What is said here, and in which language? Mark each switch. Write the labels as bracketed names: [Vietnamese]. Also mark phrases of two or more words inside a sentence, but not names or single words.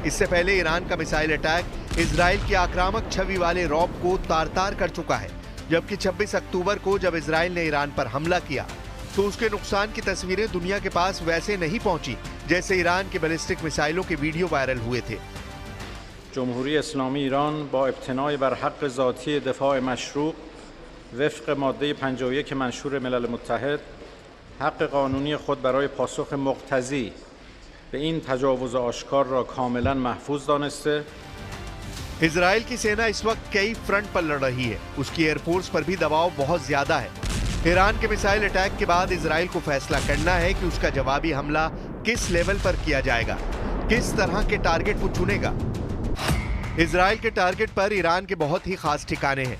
[Hindi] इससे पहले ईरान का [English] missile attack [Hindi] इजराइल की आक्रामक छवि वाले रौब को तार तार कर चुका है, जबकि 26 अक्टूबर को जब इजराइल ने ईरान पर हमला किया तो उसके नुकसान की तस्वीरें दुनिया के पास वैसे नहीं पहुंची जैसे ईरान के [English] ballistic missiles [Hindi] के [English] video viral [Hindi] हुए थे। [Persian] جمهوری اسلامی ایران با ابتنای بر حق ذاتی دفاع مشروع وفق ماده 51 منشور ملل متحد حق قانونی خود برای پاسخ مقتضی به این تجاوز آشکار را کاملا محفوظ دانسته [Hindi] इजराइल की सेना इस वक्त कई फ्रंट पर लड़ रही है। उसकी एयरफोर्स पर भी दबाव बहुत ज्यादा है। ईरान के [English] missile attack [Hindi] के बाद इजराइल को फैसला करना है कि उसका जवाबी हमला किस लेवल पर किया जाएगा, किस तरह के टारगेट वो चुनेगा। इजराइल के टारगेट पर ईरान के बहुत ही खास ठिकाने हैं।